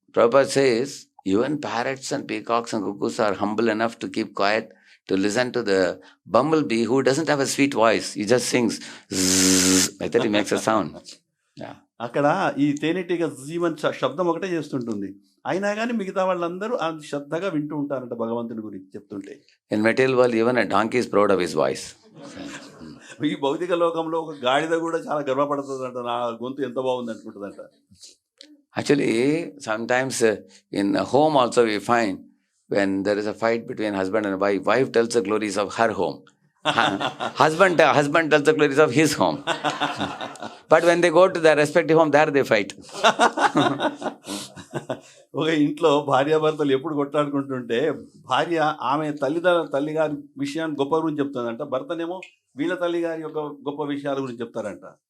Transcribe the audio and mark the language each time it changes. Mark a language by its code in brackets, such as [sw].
[en] Prabhupada says even parrots and peacocks and cuckoos are humble enough to keep quiet to listen to the bumblebee who doesn't have a sweet voice. He just sings like that. He makes a sound. Yeah. [te] అక్కడ ఈ తేనెటీగ జీవన్ శబ్దం ఒకటే చేస్తుంటుంది, అయినా కానీ మిగతా వాళ్ళందరూ అది శ్రద్ధగా వింటూ ఉంటారంట భగవంతుని గురించి చెప్తుంటే. [en] In material world, even a donkey is proud of his voice. [te] ఈ భౌతిక లోకంలో ఒక గాడిద కూడా చాలా గర్వపడుతుందంట, నా గొంతు ఎంత బాగుంది అనుకుంటుందంట. [en] Actually, sometimes in a home also we find when there is a fight between husband and wife tells the glories of her home. husband tells the glories of his home. But when they go to their respective home, there they fight. [te] ఒక ఇంట్లో భార్యాభర్తలు ఎప్పుడు కొట్లాడుకుంటుంటే భార్య ఆమె తల్లిగారి విషయాన్ని గొప్ప గురించి చెప్తుందంట, భర్తనేమో వీళ్ళ తల్లిగారి యొక్క గొప్ప విషయాల గురించి చెప్తారంట.